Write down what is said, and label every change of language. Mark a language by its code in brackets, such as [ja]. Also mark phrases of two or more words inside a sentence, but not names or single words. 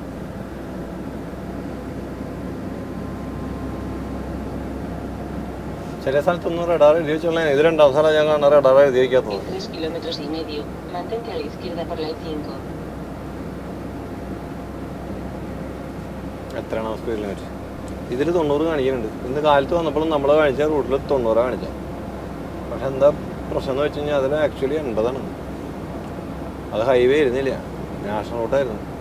[ml] ചില സ്ഥലത്തൊന്നും റഡാർ എഴുതി വെച്ചോളാം. ഇത് 2ാം സ്ഥലം ഞാൻ കാണാൻ റഡാർ എഴുതി വയ്ക്കാത്തത്. [es] 3,5 kilómetros. Mantente a la izquierda por la I5. [ml] എത്രയാണോ [en] speed limit? [ml] ഇതിൽ 90 കാണിക്കുന്നുണ്ട്. ഇന്ന് കാലത്ത് വന്നപ്പോഴും നമ്മൾ കാണിച്ച റൂട്ടിൽ 90 കാണിച്ചത്. പക്ഷെ എന്താ പ്രശ്നം എന്ന് വെച്ച് കഴിഞ്ഞാൽ അതിൽ ആക്ച്വലി 80 അത് ഹൈവേ ആയിരുന്നില്ല, [en] national route-ആയിരുന്നു.